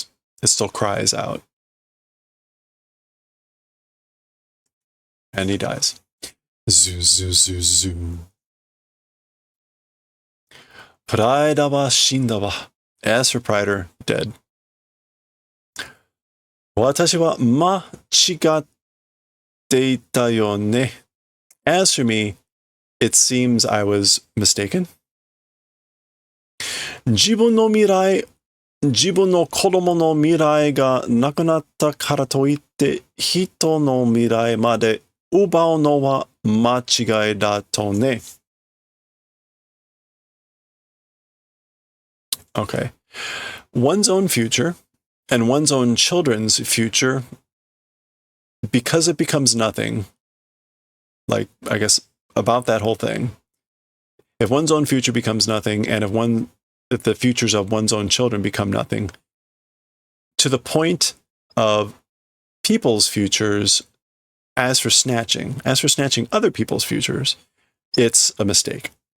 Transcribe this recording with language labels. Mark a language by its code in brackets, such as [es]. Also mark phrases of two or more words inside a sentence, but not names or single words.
[en] It still cries out. And he dies. [ja] Zoo, zoo, zoo, zoo. プライダは死んだわ. [en] As for Prider, dead. [ja] 私は間違っていたよね. [en] As for me, it seems I was mistaken. [ja] 自分の未来、自分の子供の未来がなくなったからといって、人の未来まで奪うのは間違いだとね. [en] Okay. One's own future and one's own children's future, because it becomes nothing, like, I guess, about that whole thing. If one's own future becomes nothing, and if the futures of one's own children become nothing, to the point of people's futures, as for snatching other people's futures, it's a mistake.